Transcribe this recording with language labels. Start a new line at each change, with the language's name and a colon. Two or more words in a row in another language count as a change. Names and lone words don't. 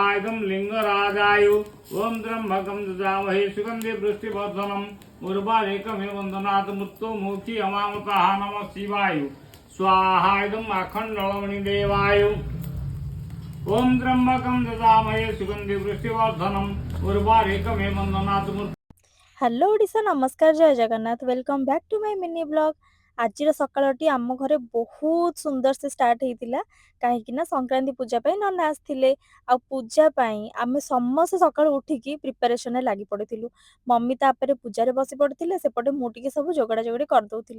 Sanskrit: स्वाहायदं लिंगराजाय ओम त्र्यंबकं ददामहे सुगंधि वृष्टिवर्धनम् उर्वारेकमेव वन्दनात् मृत्युं मोक्षि अमामतः नमः शिवाय स्वाहायदं अखण्डलमणिदेवाय ओम त्र्यंबकं ददामहे सुगंधि वृष्टिवर्धनम् उर्वारेकमेव वन्दनात् मृत्युं।
Odia: ହ୍ୟାଲୋ ଓଡ଼ିଶା ନମସ୍କାର ଜୟ ଜଗନ୍ନାଥ
English: welcome back to my mini blog.
Odia: ଆଜିର ସକାଳଟି ଆମ ଘରେ ବହୁତ ସୁନ୍ଦର ସେ ଷ୍ଟାର୍ଟ ହେଇଥିଲା କାହିଁକି ନା ସଂକ୍ରାନ୍ତି ପୂଜା ପାଇଁ ନନା ଆସିଥିଲେ। ଆଉ ପୂଜା ପାଇଁ ଆମେ ସମସ୍ତେ ସକାଳୁ ଉଠିକି ପ୍ରିପାରେସନରେ ଲାଗି ପଡ଼ିଥିଲୁ। ମମି ତାପରେ ପୂଜାରେ ବସି ପଡ଼ିଥିଲେ, ସେପଟେ ମୁଁ ଟିକେ ସବୁ ଯୋଗାଡ଼ା ଯୋଗଡ଼ି କରିଦେଉଥିଲି।